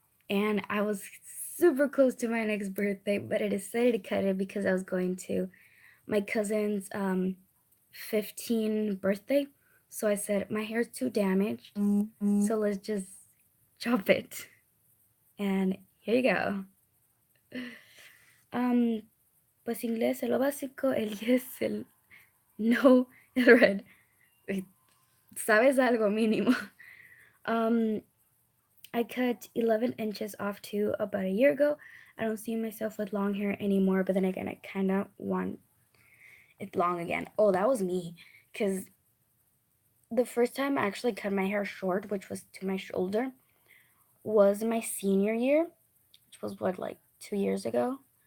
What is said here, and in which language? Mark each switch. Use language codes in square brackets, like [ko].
[en] And I was super close to my next birthday, but I decided to cut it because I was going to my cousin's 15 birthday. So I said, my hair's too damaged, so let's just chop it. And here you go. [es] Pues inglés es lo básico, el yes, el no, el red. Sabes algo mínimo. [en] I cut 11 inches off to about a year ago. I don't see myself with long hair anymore, but then again, I kind of want it long again. Oh, that was me. Because the first time I actually cut my hair short, which was to my shoulder, was my senior year, which was what, like 2 years ago?